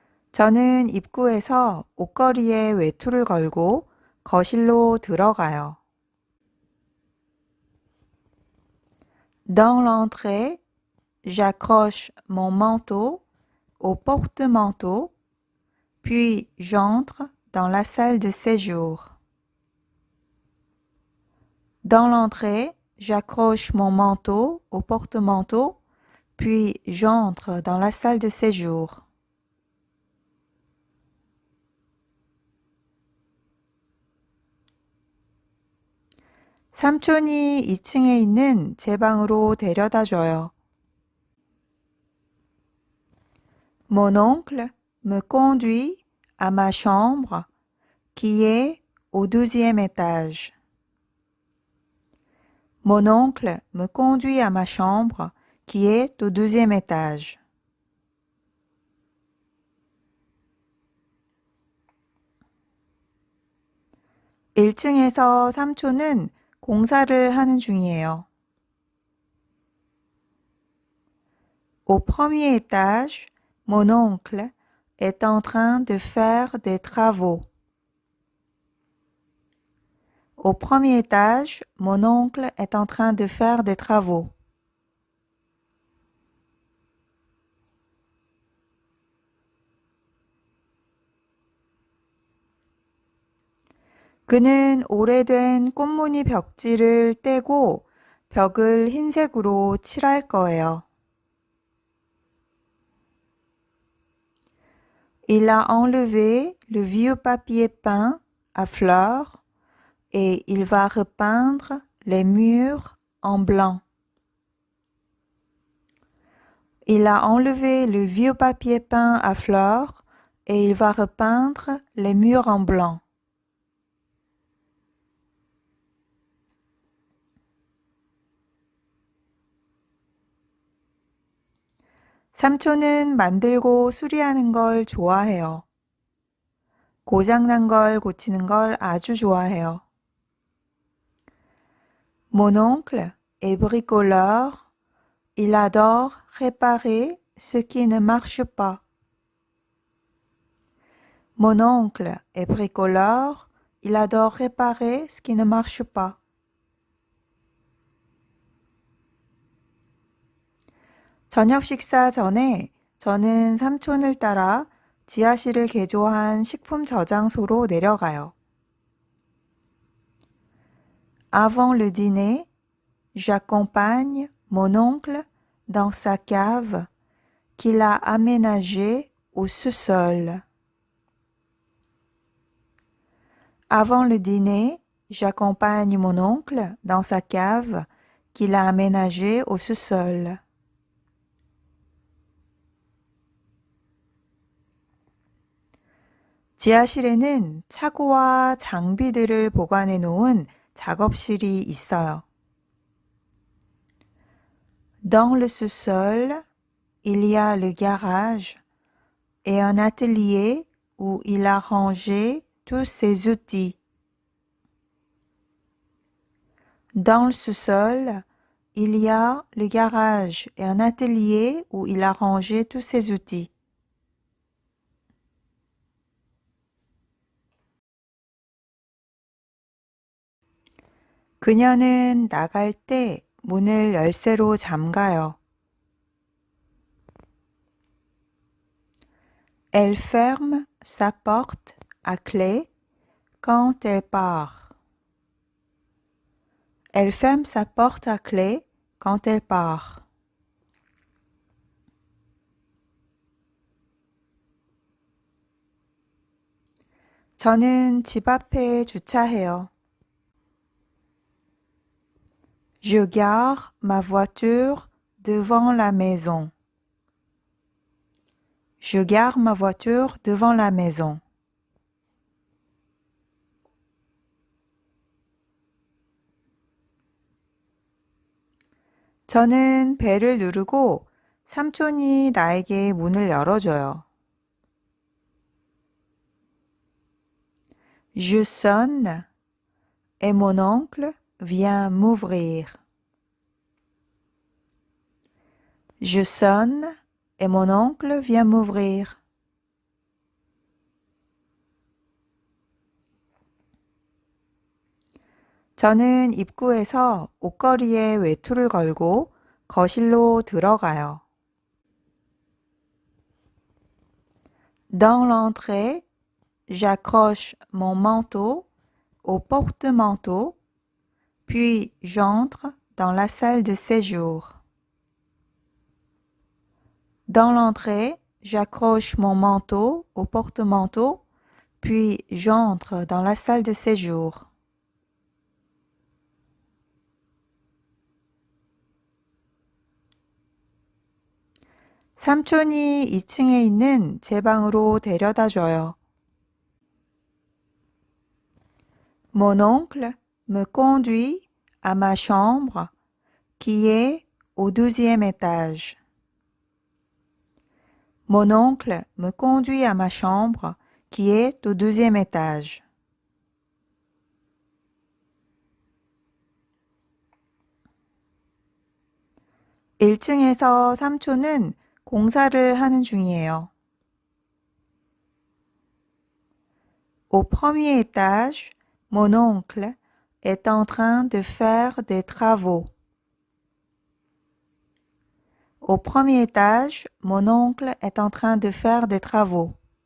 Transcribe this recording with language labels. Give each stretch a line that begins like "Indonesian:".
Korean: 저는 입구에서 옷걸이에 외투를 걸고 거실로 들어가요.
French: Dans l'entrée, j'accroche mon manteau au porte-manteau, puis j'entre dans la salle de séjour. Dans l'entrée, j'accroche mon manteau au porte-manteau, puis j'entre dans la salle de séjour.
Korean: 삼촌이 2층에 있는 제 방으로 데려다 줘요.
French: Mon oncle me conduit à ma chambre qui est au 12e étage. Mon oncle me conduit à ma chambre qui est au 12e étage.
Korean: (1층에서) 삼촌은 공사를 하는 중이에요.
French: Au premier étage, mon oncle est en train de faire des travaux. Au premier étage, mon oncle est en train de faire des travaux.
Korean: 그는 오래된 꽃무늬 벽지를 떼고 벽을 흰색으로 칠할 거예요.
French: Il a enlevé le vieux papier peint à fleurs et il va repeindre les murs en blanc. Il a enlevé le vieux papier peint à fleurs et il va repeindre les murs en blanc.
Korean: 삼촌은 만들고 수리하는 걸 좋아해요. 고장난 걸 고치는 걸 아주 좋아해요.
French: Mon oncle est bricoleur. Il adore réparer ce qui ne marche pas. Mon oncle est bricoleur. Il adore réparer ce qui ne marche pas.
Korean: 저녁 식사 전에 저는 삼촌을 따라 지하실을 개조한 식품 저장소로 내려가요.
French: Avant le dîner, j'accompagne mon oncle dans sa cave qu'il a aménagée au sous-sol. Avant le dîner, j'accompagne mon oncle dans sa cave qu'il a aménagée au sous-sol.
Korean: 지하실에는 차고와 장비들을 보관해 놓은 작업실이 있어요.
French: Dans le sous-sol, il y a le garage et un atelier où il a rangé tous ses outils. Dans le sous-sol, il y a le garage et un atelier où il a rangé tous ses outils.
Korean: 그녀는 나갈 때 문을 열쇠로 잠가요.
French: Elle ferme sa porte à clé quand elle part. Elle ferme sa porte à clé quand elle part.
Korean: 저는 집 앞에 주차해요.
French: Je gare ma voiture devant la maison. Je gare ma voiture devant la maison.
Korean: 저는 벨을 누르고 삼촌이 나에게 문을 열어줘요.
French: Je sonne et mon oncle vient m'ouvrir. Je sonne et mon oncle vient m'ouvrir.
Korean: 저는 입구에서 옷걸이에 외투를 걸고 거실로 들어가요.
French: Dans l'entrée, j'accroche mon manteau au porte-manteau, puis j'entre dans la salle de séjour. Dans l'entrée, j'accroche mon manteau au porte-manteau, puis j'entre dans la salle de séjour.
Korean: 삼촌이 2층에 있는 제 방으로 데려다 줘요.
French: Mon oncle me conduit à ma chambre qui est au 12e étage. Mon oncle me conduit à ma chambre qui est au 12e étage.
Korean: (1층에서) 삼촌은 공사를 하는 중이에요.
French: Au premier étage, mon oncle est en train de faire des travaux. Au premier étage, mon oncle est en train de faire des travaux.